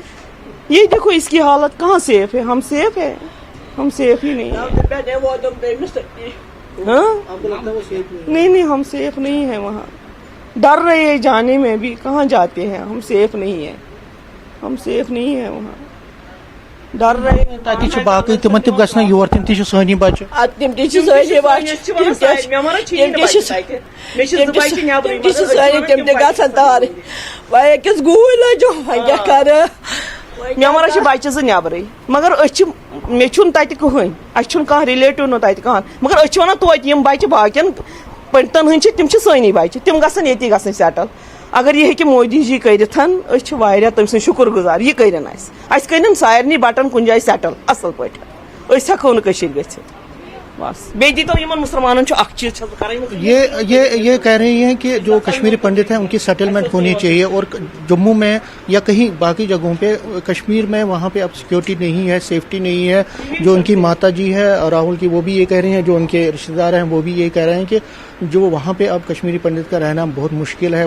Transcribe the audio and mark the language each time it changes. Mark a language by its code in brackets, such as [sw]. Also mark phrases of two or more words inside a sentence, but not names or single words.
[ur] یہ دیکھو اس کی حالت کہاں سیف ہے. ہم سیف ہے, ہم سیف ہی نہیں ہے. ہاں نہیں ہم سیف نہیں ہیں وہاں. ڈر رہے ہیں جانے میں بھی, کہاں جاتے ہیں, ہم سیف نہیں ہیں, ہم سیف نہیں ہیں وہاں. ڈر رہے ہیں [ks] تاکہ باقی تمن تم گھنا یور, تم تہ سانی بچہ, تم تہ سانی گھن تار أکِس گوٗلۍ لٔجو وۄنۍ کیٛاہ کَرٕ. مےٚ وَنان بچہِ زٕ نٮ۪برٕے, مگر أسۍ چھِ, مےٚ چھُنہٕ تَتہِ کٕہٕنۍ, اَسہِ چھُنہٕ کانٛہہ رِلیٹِو نہٕ تَتہِ کانٛہہ, مگر أسۍ چھِ وَنان توتہِ یِم بچہِ باقین پنڈتن ہٕنٛدۍ چھِ, تِم چھِ سٲنی بچہِ, تِم گژھن ییٚتی گژھٕنۍ سیٹل. اگر یہ ہیٚکہِ مودی جی کٔرِتھ أسۍ چھِ واریاہ تٔمۍ سٕنٛدۍ شُکُر گُزار. یہِ کٔرِنۍ اَسہِ کٔرِنۍ سارنٕے بٹن کُنہِ جایہِ سیٹل اَصٕل پٲٹھۍ, أسۍ ہٮ۪کو نہٕ کٔشیٖرِ گٔژھِتھ. بس بیٚیہِ دیٖتو یِمن مُسلمانن چھُ اکھ چیٖز چھَس بہٕ کَران, [ur] یہ کہہ رہی ہیں کہ جو کشمیری پنڈت ہیں ان کی سیٹلمنٹ ہونی چاہیے, اور جموں میں یا کہیں باقی جگہوں پہ, کشمیر میں وہاں پہ اب سیکورٹی نہیں ہے, سیفٹی نہیں ہے. جو ان کی ماتا جی ہے راہل کی, وہ بھی یہ کہہ رہی ہیں, جو ان کے رشتے دار ہیں وہ بھی یہ کہہ رہے ہیں کہ جو وہاں پہ اب کشمیری پنڈت کا رہنا بہت مشکل ہے.